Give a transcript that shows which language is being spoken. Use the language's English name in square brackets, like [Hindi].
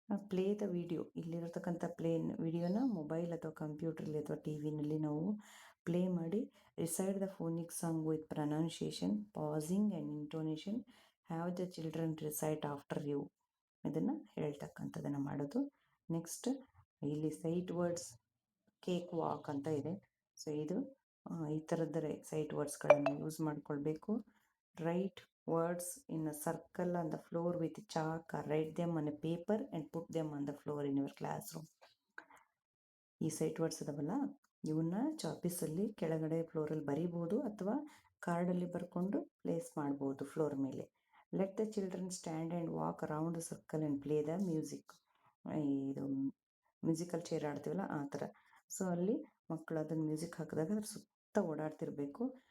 [English] play the video, [Kannada] ಇಲ್ಲಿರತಕ್ಕಂಥ ವಿಡಿಯೋನ mobile ಅಥವಾ ಕಂಪ್ಯೂಟ್ರಲ್ಲಿ ಅಥವಾ ಟಿ ವಿನಲ್ಲಿ ನಾವು ಪ್ಲೇ ಮಾಡಿ [English] recite the phonic song with pronunciation, pausing and intonation, have the children recite after you, [Kannada] ಇದನ್ನು ಹೇಳ್ತಕ್ಕಂಥದ್ದನ್ನು ಮಾಡೋದು. ನೆಕ್ಸ್ಟ್ ಇಲ್ಲಿ ಸೈಟ್ ವರ್ಡ್ಸ್ ಕೇಕ್ ವಾಕ್ ಅಂತ ಇದೆ. ಸೊ ಇದು ಈ ಥರದ್ದರೆ ಸೈಟ್ ವರ್ಡ್ಸ್ಗಳನ್ನು ಯೂಸ್ ಮಾಡ್ಕೊಳ್ಬೇಕು. [English] Write words in a circle on the floor with chalk or write them on a paper and put them on the floor in your classroom. [Kannada] ಈ sight words ಇದಾವಲ್ಲ ಇವನ್ನ ಚಾಪೀಸಲ್ಲಿ ಕೆಳಗಡೆ ಫ್ಲೋರಲ್ಲಿ ಬರಿಬೋದು ಅಥವಾ ಕಾರ್ಡಲ್ಲಿ ಬರ್ಕೊಂಡು ಪ್ಲೇಸ್ ಮಾಡ್ಬೋದು ಫ್ಲೋರ್ ಮೇಲೆ. [English] Let the children stand and walk around the circle and play the music. [Kannada] ಇದು ಮ್ಯೂಸಿಕಲ್ ಚೇರ್ ಆಡ್ತೀವಲ್ಲ ಆ ಥರ. ಸೊ ಅಲ್ಲಿ ಮಕ್ಕಳು ಅದನ್ನು ಮ್ಯೂಸಿಕ್ ಹಾಕಿದಾಗ ಅದ್ರ ಸುತ್ತ ಓಡಾಡ್ತಿರ್ಬೇಕು.